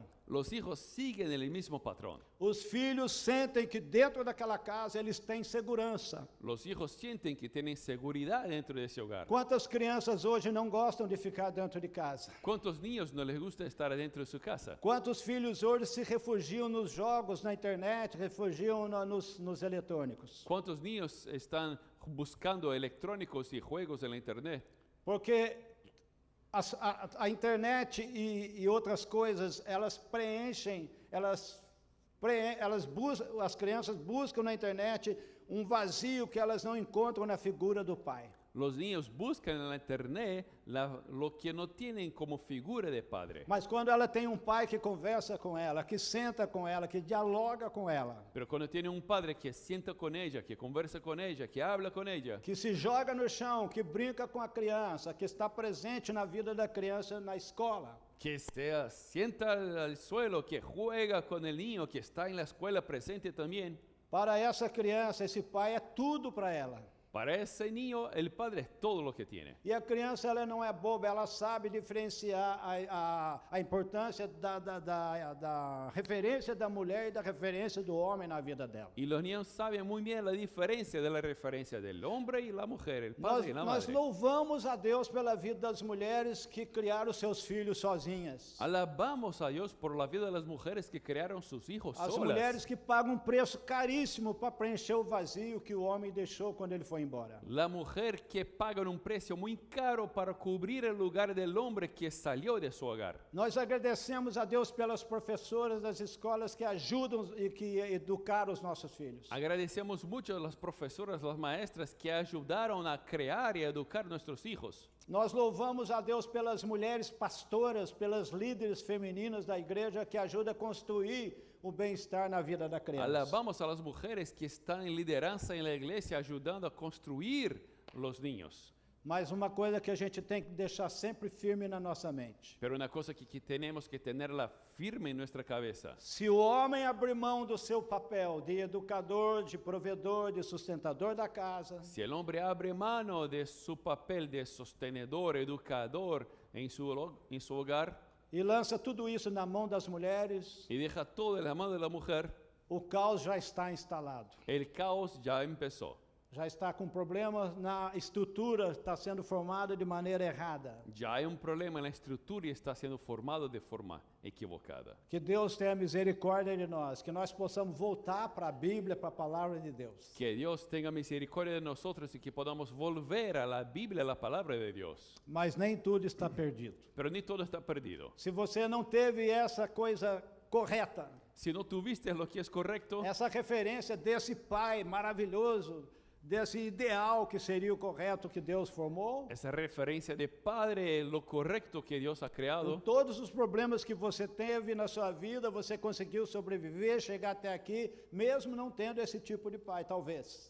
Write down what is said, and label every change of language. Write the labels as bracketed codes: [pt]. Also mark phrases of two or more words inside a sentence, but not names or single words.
[es] los hijos siguen el mismo patrón. [pt] Os filhos sentem que dentro daquela casa eles têm segurança. [es] Los hijos sienten que tienen seguridad dentro de ese hogar. [pt] Quantas crianças hoje não gostam de ficar dentro de casa? [es] ¿Cuántos niños no les gusta estar dentro de su casa? [pt] Quantos filhos hoje se refugiam nos jogos, na internet, refugiam nos eletrônicos? [es] ¿Cuántos niños están buscando electrónicos y juegos en la internet? [pt] Porque a internet e outras coisas, elas preenchem, as crianças buscam na internet um vazio que elas não encontram na figura do pai. [es] Los niños buscan en la internet lo que no tienen como figura de padre. [pt] Mas quando ela tem um pai que conversa com ela, que senta com ela, que dialoga com ela, [es] Pero cuando tiene un padre que sienta con ella, que conversa con ella, que habla con ella, [pt] que se joga no chão, que brinca com a criança, que está presente na vida da criança na escola, [es] que se sienta al suelo, que juega con el niño, que está en la escuela presente también, [pt] para essa criança, esse pai é tudo para ela. [es] para ese niño el padre es todo lo que tiene. [pt] E a criança, ela não é boba, ela sabe diferenciar a importância da referência da mulher e da referência do homem na vida dela. [es] Y los niños saben muy bien la diferencia de la referencia del hombre y la mujer, el [pt] Nós, [es] padre y la [pt] nós [es] madre. [pt] louvamos a Deus pela vida das mulheres que criaram seus filhos sozinhas. [es] Alabamos a Dios por la vida de las mujeres que crearon sus hijos [pt] As [es] solas. [pt] mulheres que pagam um preço caríssimo para preencher o vazio que o homem deixou quando ele foi embora. [es] La mujer que paga un precio muy caro para cubrir el lugar del hombre que salió de su hogar. [pt] Nós agradecemos a Deus pelas professoras das escolas que ajudam e que educaram os nossos filhos. [es] Agradecemos mucho a las profesoras, las maestras que ayudaron a crear y a educar nuestros hijos. [pt] Nós louvamos a Deus pelas mulheres pastoras, pelas líderes femininas da igreja que ajudam a construir o bem-estar na vida da criança. [es] Alabamos a las mujeres que están en lideranza en la iglesia ayudando a construir los niños. [pt] Mas uma coisa que a gente tem que deixar sempre firme na nossa mente. [es] Pero una cosa que tenemos que tenerla firme en nuestra cabeza. [pt] Se o homem abrir mão do seu papel de educador, de provedor, de sustentador da casa, [es] Si el hombre abre mano de su papel de sostenedor, educador, en su hogar [pt] e lança tudo isso na mão das mulheres, [es] y deja todo en la mano de la mujer, [pt] o caos já está instalado. [es] el caos ya empezó. [pt] Já está com problemas na estrutura, está sendo formada de maneira errada. [es] Ya hay un problema en la estructura y está siendo formado de forma equivocada. [pt] Que Deus tenha misericórdia de nós, que nós possamos voltar para a Bíblia, para a palavra de Deus. [es] Que Dios tenga misericordia de nosotros y que podamos volver a la Biblia, a la palabra de Dios. [pt] Mas nem tudo está perdido. [es] Pero ni todo está perdido. [pt] Se você não teve essa coisa correta, [es] Si no tuviste lo que es correcto, [pt] essa referência desse Pai maravilhoso, desse ideal que seria o correto que Deus formou, [es] esa referencia de Padre, lo correcto que Dios ha [pt] com [es] creado, [pt] todos os problemas que você teve na sua vida, você conseguiu sobreviver, chegar até aqui, mesmo não tendo esse tipo de pai, talvez.